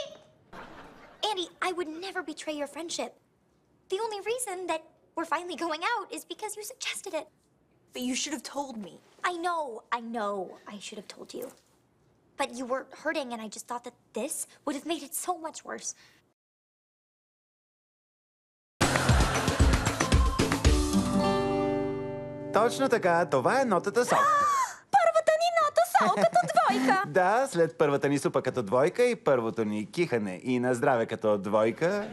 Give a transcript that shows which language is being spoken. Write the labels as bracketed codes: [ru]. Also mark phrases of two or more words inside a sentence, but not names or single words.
[en] Andy, I would never betray your friendship. The only reason that we're finally going out is because you suggested it. But you should have told me. I know. I should have told you. But you were hurting, and I just thought that this would have made it so much worse. [bg] Точно така, това е нотата сол. Първата ни нота сол като двойка. Да, след първата ни супа като двойка и първото ни кихане и на здраве като двойка.